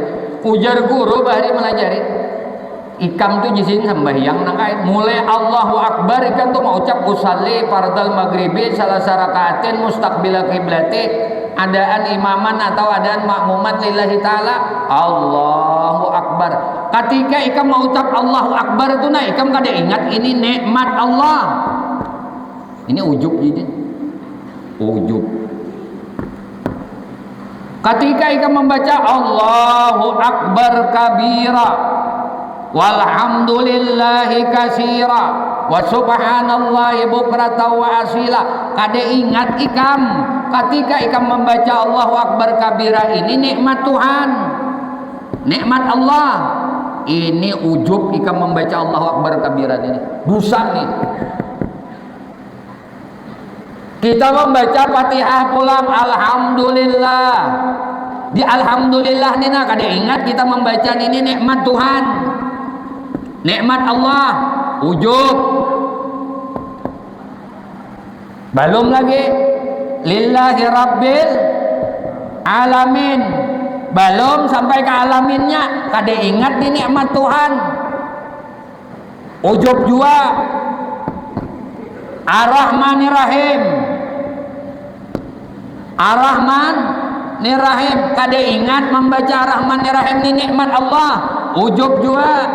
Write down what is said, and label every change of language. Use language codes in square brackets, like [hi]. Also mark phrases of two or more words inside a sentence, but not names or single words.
[bjn] Ujar guru bahari melajari. Ikam tuh jisin sembahyang nang kait mulai [ar] الله أكبر [bjn] ikan tuh mau ucap [ar] أصلي فرض المغرب ثلاث ركعات مستقبل القبلة أداء إماما [bjn] atau [ar] أداء مأموما لله تعالى الله أكبر. [bjn] Ketika ikam mau ucap [ar] الله أكبر [bjn] itu nah ikam kada ingat ini nikmat Allah. Ini ujub jadi ujub. Ketika ikam membaca [ar] الله أكبر كبيرا والحمد لله كثيرا وسبحان الله بكرة وأصيلا, [bjn] kada ingat ikam ketika ikam membaca [ar] الله أكبر كبيرا [bjn] ini nikmat Tuhan, nikmat Allah. Ini ujub ikam membaca [ar] الله أكبر كبيرا [bjn] ini dosa nih. Kita membaca Fatihah pulang alhamdulillah, di alhamdulillah nih nah kada ingat kita membaca ini nikmat Tuhan, nikmat Allah, ujub. Belum lagi [ar] لله رب العالمين, [bjn] belum sampai ke alaminnya kada ingat di nikmat Tuhan, ujub juga. [ar] الرحمن الرحيم، الرحمن الرحيم, [bjn] kada ingat membaca [ar] الرحمن الرحيم [bjn] ini nikmat Allah, ujub juga.